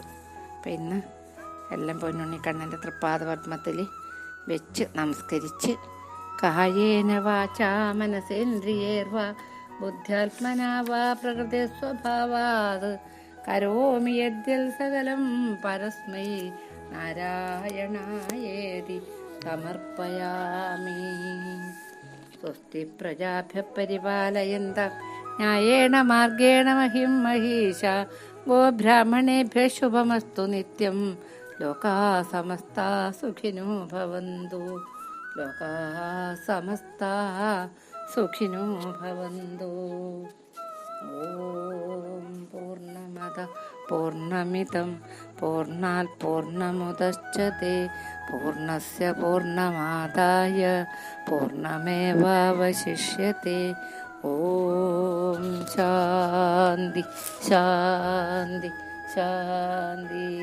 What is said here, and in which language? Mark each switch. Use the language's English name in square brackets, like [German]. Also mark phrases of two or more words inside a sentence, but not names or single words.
[Malayalam] അപ്പം ഇന്ന് എല്ലാം പൊന്നുണ്ണിക്കണ്ണൻ്റെ തൃപ്പാദ പത്മത്തിൽ വെച്ച് നമസ്കരിച്ച് [Sanskrit] കായേന വാചാ മനസേന്ദ്രിയേർവാ ബുദ്ധ്യാത്മനാ വാ പ്രകൃതി സ്വഭാവാത് കരോമി യദ്യൽ സകലം പരസ്മൈ നാരായണായേതി സമർപ്പയാമി. സ്വസ്തി പ്രജാഭ്യഃ പരിപാലയന്താം ന്യായേന മാർഗേണ മഹിം മഹീഷാ ഗോബ്രാഹ്മണേഭ്യഃ ശുഭമസ്തു നിത്യം. ലോകാഃ സമസ്താഃ സുഖിനോ ഭവന്തു. ലോകാഃ സമസ്താഃ സുഖിനോ ഭവന്തു. ഓം പൂർണ്ണമദ പൂർണ്ണമിദം പൂർണ്ണാത് പൂർണ്ണമുദച്യത്തെ പൂർണ്ണസ്യ പൂർണ്ണമാദായ പൂർണ്ണമേവാവശിഷ്യത്തെ. ഓം ശാന്തി ശാന്തി ശാന്തി.